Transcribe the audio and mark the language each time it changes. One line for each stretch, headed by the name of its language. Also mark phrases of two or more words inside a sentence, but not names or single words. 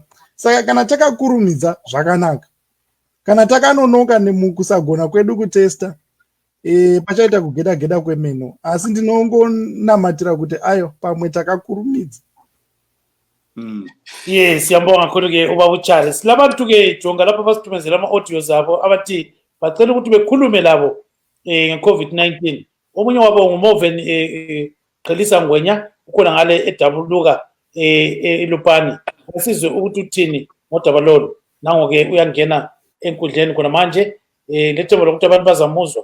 Shona: Saka kana takakurumidza zvakanaka, kana takanonoka nemukusagona kwedu kutesta, pachaita kugeda kwemeno, asi ndinongonamatira kuti ayo pamwe takakurumidza.
North Ndebele: Yes, yambonga khona-ke ubaba uCharles. Labantu-ke jonga lapha basiphumezela ama-audios abo abathi bacela ukuthi bekhulume labo nge-COVID-19. Omunye wabo nguMoven Qhelisa Ngwenya, ukhona ngale eDabuluka eLupani. Asizwe ukuthi uthini ngodaba lolu. Nango-ke uyangena enkundleni khona manje, lethemba lokuthi abantu bazamuzwa.